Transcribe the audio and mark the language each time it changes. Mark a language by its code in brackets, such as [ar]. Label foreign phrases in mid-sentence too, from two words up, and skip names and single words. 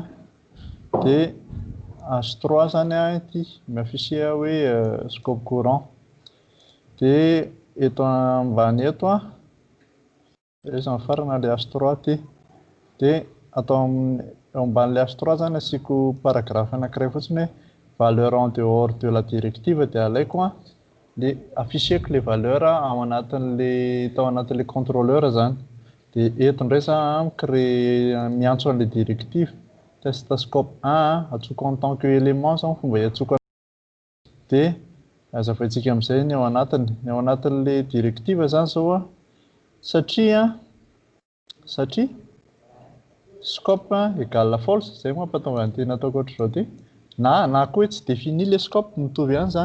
[mg] Dia H3 zany a ity miafisia hoe [fr] scope courant. [mg] Dia eto ambany eto a, iza farana le H3 ity. Dia atao amban'le H3 zany asiako paragraphe anankiray fotsiny hoe [fr] valeur en dehors de la directive [mg] dia alaiko a. Dia afisiako le valeur ao anatin'le contrôleur zany. Dia eto ndray za micréer miantso an'le directive. Test scope 1 atsoko [fr] en tant que élément [mg] zany fomba hiantsoko. Dia azavaintsika amin'izay ny ao anatin'le directive zany zao a, satria [fr] scope égale false, [mg] zay mampatonga an'ity nataoko ohatr'izao ity. Na koa hoe tsy [fr] défini le scope, [mg] mitovy ihany zany.